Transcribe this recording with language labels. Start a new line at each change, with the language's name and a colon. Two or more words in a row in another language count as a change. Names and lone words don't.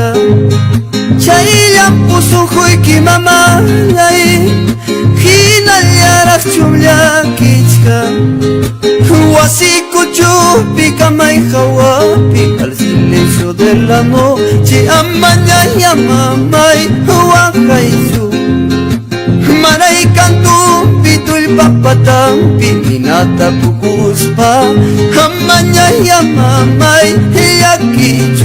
Quechua: Chay llampusujuyki mamanay hinallarak chumllakichka. Wasikuchupi kamay hawapi
Spanish: al silencio de la noche
Quechua: amañaya mamay wakaychu. Maray kantumpi tullpapatampi ninata pukuspa amañaya mamay llakichu.